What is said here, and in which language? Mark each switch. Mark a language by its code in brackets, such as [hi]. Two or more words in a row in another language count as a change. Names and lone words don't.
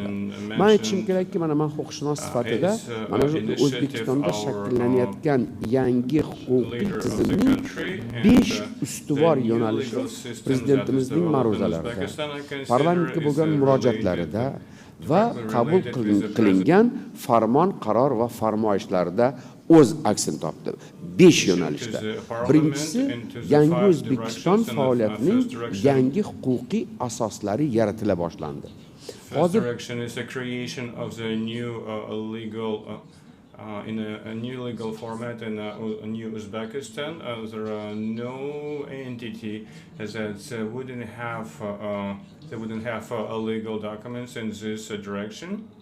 [uz] Men aytishim kerakki, mana men huquqshunos sifatida mana shu O'zbekistonda shakllanayotgan yangi huquqiy tizimning 5 ustuvor yo'nalishi prezidentimizning ma'ruzalarida, parlamentga bo'lgan murojaatlarida va qabul qilingan farmon, qaror va farmoyishlarda o'z aksini topdi. 5 yo'nalishda. Birinchisi, yangi O'zbekiston faoliyatining yangi huquqiy asoslari yaratila boshlandi. Hozir [en] in a new legal format in a new Uzbekistan, there are no entity that wouldn't have legal documents in this direction,